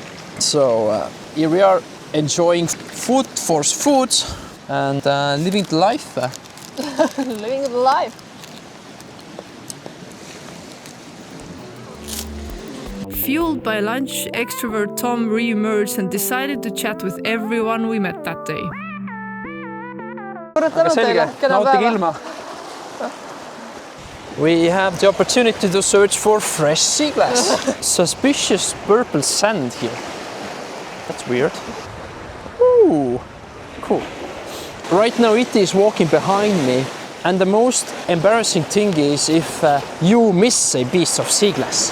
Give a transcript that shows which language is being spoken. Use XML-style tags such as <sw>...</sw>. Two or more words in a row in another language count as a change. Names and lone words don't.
<en>So here we are enjoying food and living the life. Living the life. Fueled by lunch, extrovert Tom re-emerged and decided to chat with everyone we met that day.</en> <et>Aga selge, nautige ilma.</et> <en>We have the opportunity to search for fresh sea glass. Suspicious purple sand here. That's weird. Ooh, cool. Right now it is walking behind me, and the most embarrassing thing is if you miss a piece of sea glass.</en>